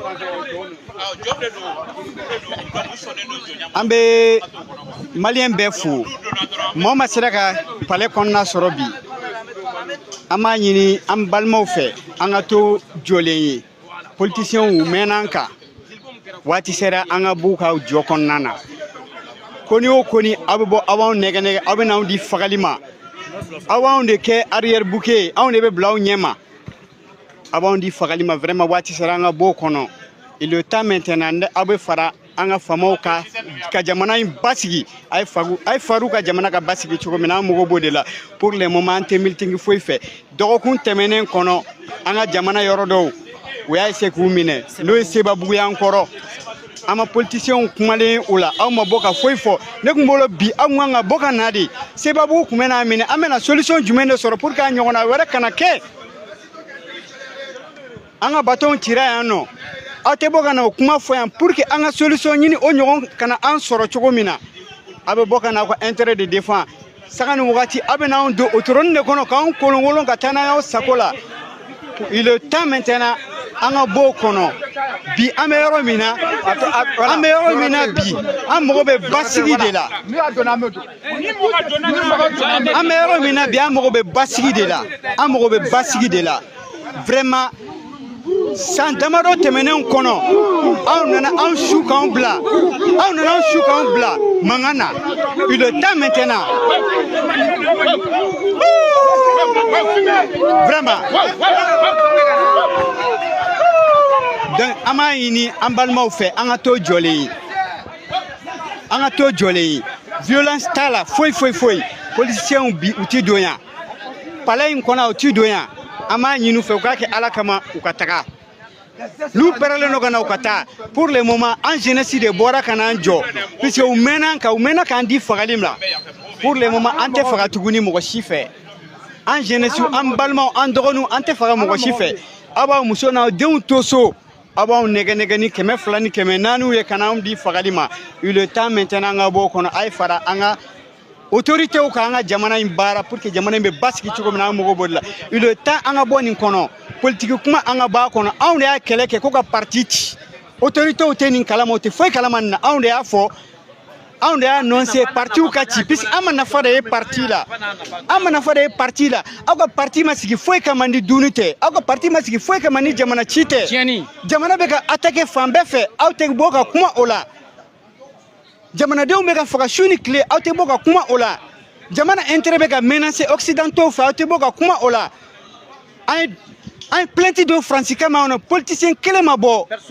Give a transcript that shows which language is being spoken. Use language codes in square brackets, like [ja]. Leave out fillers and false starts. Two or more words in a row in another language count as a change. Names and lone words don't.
[bm] an bɛ maliyɛn bɛɛ fo mɔgɔ ma sera ka palais kɔnɔna sɔrɔ bi an b'a ɲini an balimaw fɛ an ka to jɔlen ye politiciens u mɛnna an kan waati sera an ka b'u ka jɔ kɔnɔna na ko ni o ko ni aw bɛ bɔ aw b'anw nɛgɛ aw bɛ n'anw di fagali ma aw b'anw de kɛ [fr] arrière bouquet [bm] ye anw de bɛ bila aw ɲɛ ma aw b'anw di fagali ma vraiment waati sera an ka b'o kɔnɔ [fr] et le temps maintenant [bm] aw bɛ fara an ka faamaw ka jamana in basigi a ye faru ka jamana ka basigi cogo min na an mago b'o de la [fr] pour le moment [bm] an tɛ meeting foyi fɛ dɔgɔkun tɛmɛnen kɔnɔ an ka jamana yɔrɔ dɔw u y'a essayer k'u minɛ n'o ye Sebabugu y'an kɔrɔ an ma politiciens kumalen o la aw ma bɔ ka foyi fɔ ne tun bolo bi aw kan ka bɔ ka na de Sebabugu tun bɛ n'a minɛ an bɛna solution jumɛn de sɔrɔ [fr] pour que [bm] a ɲɔgɔnna wɛrɛ kana kɛ an ka bateau cira yan nɔ aw tɛ bɔ ka na o kuma fɔ yan [fr] pour que [bm] an ka solution ɲini o ɲɔgɔn kana an sɔrɔ cogo min na aw bɛ bɔ ka na aw ka intérêt de défend saga ni wagati aw bɛ n'anw don o trône de kɔnɔ k'anw kolonkolon ka taa n'a y'aw sago la [fr] Il est temps maintenant [bm] an ka bɔ kɔnɔ bi an bɛ yɔrɔ min na bi an mago bɛ basigi de la an bɛ yɔrɔ min na bi an mago bɛ basigi de la vraiment san damadɔ tɛmɛnenw kɔnɔ aw nana an su k'anw bila mankan na [fr] il est temps maintenant vraiment donc [bm] an b'a ɲini an balimaw fɛ an ka to jɔlen ye violence t'a la foyi politiciens bi u ti don yan palais in kɔnɔ u ti don yan an b'a ɲini u fɛ u k'a kɛ ala kama u ka taga n'u pɛrɛlen don ka na u ka taa [fr] pour le moment [bm] an jeunesse de bɔra ka n'an jɔ puisque u mɛnna k'an di fagali la [fr] pour le moment [bm] an tɛ faga tuguni mɔgɔ si fɛ an jeunesse an balimaw an dɔgɔninw an tɛ faga mɔgɔ si fɛ aw b'aw muso n'aw denw to so aw b'aw nɛgɛ ni 200 ni 400 ye ka n'anw di fagali ma [fr] il est temps maintenant [bm] an ka bɔ o kɔnɔ a ye fara an ka autorités ka an ka jamana in baara [fr] pour que [bm] jamana in bɛ basigi cogo min na an mago b'o de la [fr] il est temps [bm] an ka bɔ nin kɔnɔ politique kuma an ka bɔ a kɔnɔ anw de y'a kɛlɛ kɛ ko ka parti ci autorités tɛ nin kalama o tɛ foyi kalama nin na anw de y'a fɔ anw de y'a annoncé partiw ka ci puisque an ma nafa de ye parti la aw ka parti ma sigi foyi kama ni duni tɛ aw ka parti ma sigi foyi kama ni jamana ci tɛ jamana bɛ ka attaquer fan bɛɛ fɛ aw tɛ bɔ ka kuma o la jamanadenw bɛ ka faga su ni tile aw tɛ bɔ ka kuma o la jamana intérêt bɛ ka menacer occidentaux fɛ aw tɛ bɔ ka kuma o la an ye plainte dɔ Faransi kama kɔnɔ politicien kelen ma bɔ